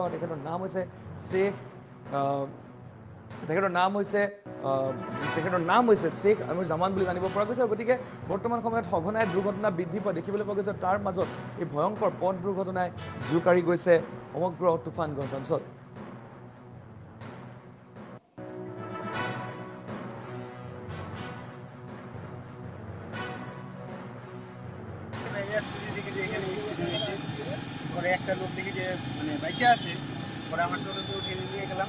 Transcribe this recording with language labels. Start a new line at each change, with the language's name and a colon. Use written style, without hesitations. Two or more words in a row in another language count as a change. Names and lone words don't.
Assamese: তেখেতৰ নাম হৈছে শ্বেখ আখিৰুজ্জামান বুলি জানিব পৰা গৈছে। গতিকে বৰ্তমান সময়ত সঘনাই দুৰ্ঘটনা বৃদ্ধি পোৱা দেখিবলৈ পোৱা গৈছে। তাৰ মাজত এই ভয়ংকৰ পথ দুৰ্ঘটনাই জোকাৰি গৈছে সমগ্ৰ তুফানগঞ্জ অঞ্চল।
Bangla: একটা লোক দেখি যে মানে বাইকে আছে, পরে আমার টোটোতে উঠে নিয়ে গেলাম।